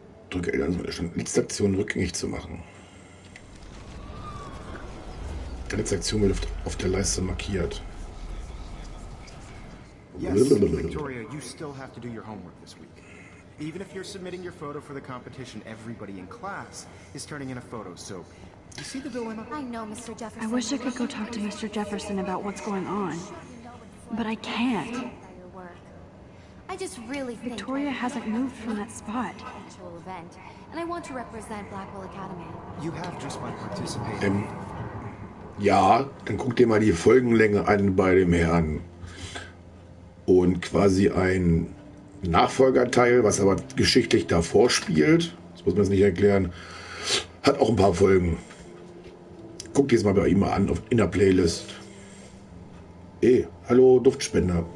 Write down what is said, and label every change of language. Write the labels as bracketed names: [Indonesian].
[German] Drücke L, um letzte Aktion rückgängig zu machen. Die letzte Aktion wird auf der Leiste markiert. [English] Yes, Victoria, you still have to do your homework this week. Even if you're submitting your photo for the competition, everybody in class is turning in a photo, so you see the dilemma? I know, Mr. Jefferson. I wish I could go talk to Mr. Jefferson about what's going on, but I can't. I just really think Victoria hasn't moved from that spot. Event, and I want to represent Blackwell Academy. You have just by participating. [German] Ja, dann guck dir mal die Folgenlänge an bei dem Herrn. Und quasi ein Nachfolgerteil, was aber geschichtlich davor spielt, das muss man jetzt nicht erklären, hat auch ein paar Folgen. Guck dir das mal bei ihm mal an, in der Playlist. Hallo Duftspender.